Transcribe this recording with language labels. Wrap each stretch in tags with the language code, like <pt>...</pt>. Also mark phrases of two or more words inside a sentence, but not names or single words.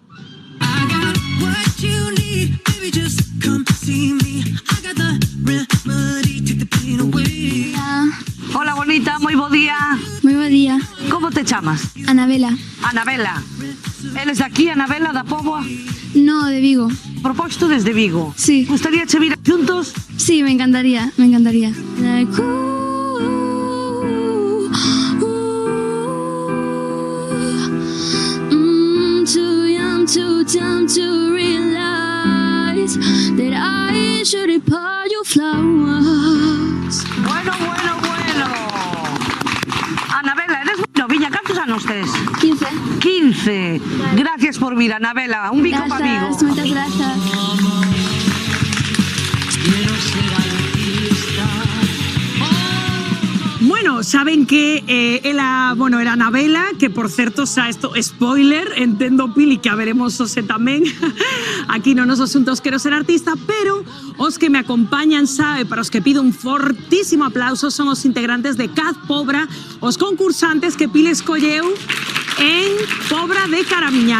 <gl>Hola, bonita, moi bo día. Moi bo día. Como te chamas? Anabela. Anabela. Eres de aquí, Anabela, da Póboa?</gl> <es>No, de Vigo.</es> <gl>Proposto desde Vigo. Sí. Gustaría che vir juntos?</gl> <es>Sí, me encantaría, me encantaría.</es> <en>Too young, too dumb to realize that I should have bought you flowers.</en> <es>Bueno.</es> <gl>Anabela, eres moi noviña. Cantos anos tes? 15. 15. Gracias por vir, Anabela. Un bico para Vigo.</gl> <es>Gracias, muchas gracias.</es> <gl>Bueno, saben que ela, era Anabela, que por certo, xa isto, spoiler, entendo, Pili, que a veremos ose tamén aquí no nosos asuntos Quero ser artista, pero os que me acompañan, sabe, para os que pido un fortísimo aplauso, son os integrantes de Caz Pobra, os concursantes que Pili escolleu en Pobra de Caramiñal.</gl>